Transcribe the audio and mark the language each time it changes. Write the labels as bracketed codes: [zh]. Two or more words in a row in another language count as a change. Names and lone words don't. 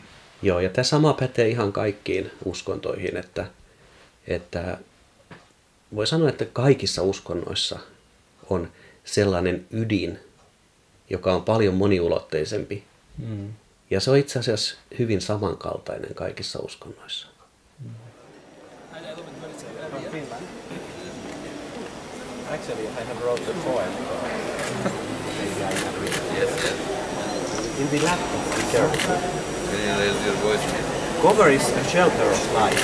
[fi] Joo, ja tämä sama pätee ihan kaikkiin uskontoihin, että voi sanoa, että kaikissa uskonnoissa on sellainen ydin, joka on paljon moniulotteisempi. Ja se on itse asiassa hyvin samankaltainen kaikissa uskonnoissa. [en] Actually, I have wrote the poem. Yes. In the lap of the church. Cover is a shelter of life.